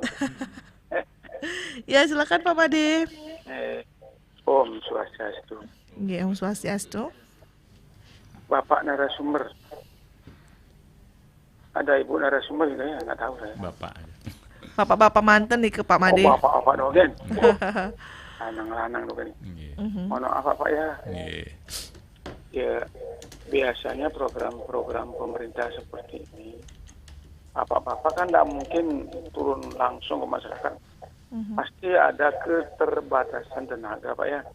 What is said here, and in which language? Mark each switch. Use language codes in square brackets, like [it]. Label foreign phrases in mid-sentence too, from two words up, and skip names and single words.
[id] Ya, silakan Pak Made. Om Swastiastu. Iya, Om Swastiastu. Bapak narasumber. Ada ibu narasumber juga ya? Nggak tahu saya. Bapak-bapak manten nih ke Pak Made. [ban] Oh, bapak-bapak dogen. Lanang-lanang dogen. [id] Mohon maaf Pak ya. Ya, biasanya program-program pemerintah seperti ini, bapak-bapak kan tidak mungkin turun langsung ke masyarakat. Pasti ada keterbatasan tenaga Pak ya.